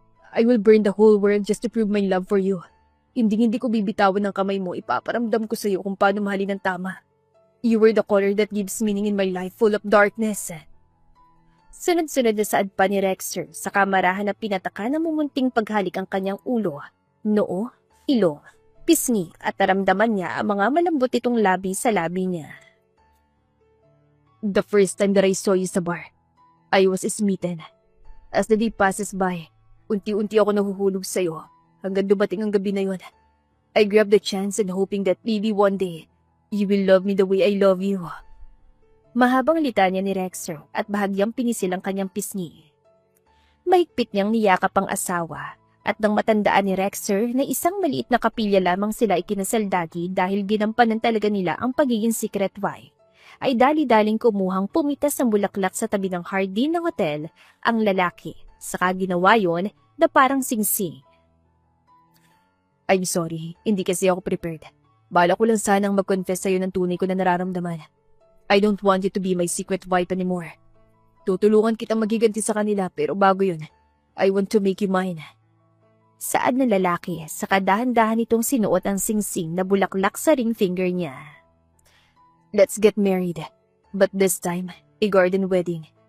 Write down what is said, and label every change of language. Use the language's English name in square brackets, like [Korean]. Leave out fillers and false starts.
[English] I will burn the whole world just to prove my love for you. [Filipino] Hindi ko bibitawan ng kamay mo, ipaparamdam ko sa'yo kung paano mahalin ng tama. [English] You were the color that gives meaning in my life full of darkness." [Filipino] Sunod-sunod na saad pa ni Rexer sa kamarahan na pinataka na mumunting paghalik ang kanyang ulo, noo, ilong, pisngi at naramdaman niya ang mga malambot itong labi sa labi niya. [English] "The first time that I saw you sa bar, I was smitten. As the day passes by, [Filipino] unti-unti ako nahuhulog sa'yo hanggang dumating ang gabi na yun. [English] I grabbed the chance and hoping that maybe one day, you will love me the way I love you." [Filipino] Mahabang litanya ni Rexer at bahagyang pinisil ang kanyang pisngi. Mahigpit niyang niyakap ang asawa at nang matandaan ni Rexer na isang maliit na kapilya lamang sila ikinasaldagi dahil ginampanan talaga nila ang pagiging secret wife, ay dali-daling kumuhang pumitas ng bulaklak sa tabi ng hardin ng hotel ang lalaki, saka ginawa yon na parang singsing. [English] "I'm sorry, [Filipino] hindi kasi ako prepared. Bala ko lang sanang mag-confess sa'yo ng tunay ko na nararamdaman. [English] I don't want you to be my secret wife anymore. [Filipino] Tutulungan kitang magiganti sa kanila pero bago yun, [English] I want to make you mine." [Filipino] Saad ng lalaki, saka dahan-dahan itong sinuot ang singsing na bulaklak sa ring finger niya. [English] "Let's get married. But this time, a garden wedding.